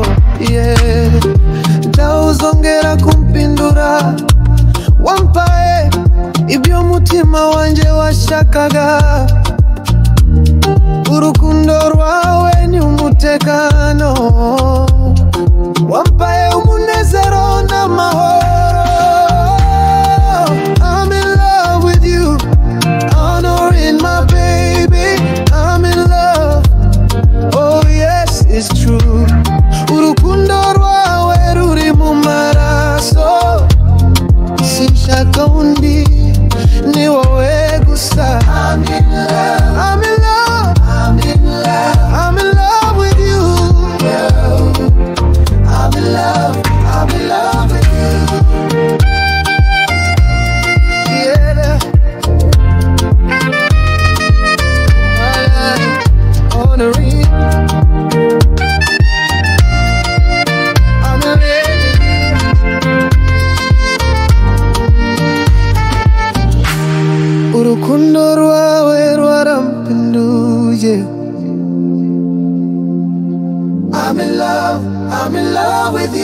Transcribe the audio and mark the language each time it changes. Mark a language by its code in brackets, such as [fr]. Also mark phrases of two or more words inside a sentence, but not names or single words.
[rw] Yeah, ntawuzongera kumpindura, wampaye ibyo umutima wanje washakaga. Urukundo rwawe ni umutekano, wampaye umunezero n'amahoro. [en] I'm in love with you, honoring my baby. I'm in love, oh yes it's true. [rw] Urukundo rwawe ruri mu maraso, sinshaka undi, ni wowe gusa. [en] I'm in love, I'm in love, I'm in love, I'm in love with you. I'm in love, I'm in love with you. Yeah, honoring. I'm in love. [rw] Urukundo rwawe rwarampinduye. [en] I'm in love with you.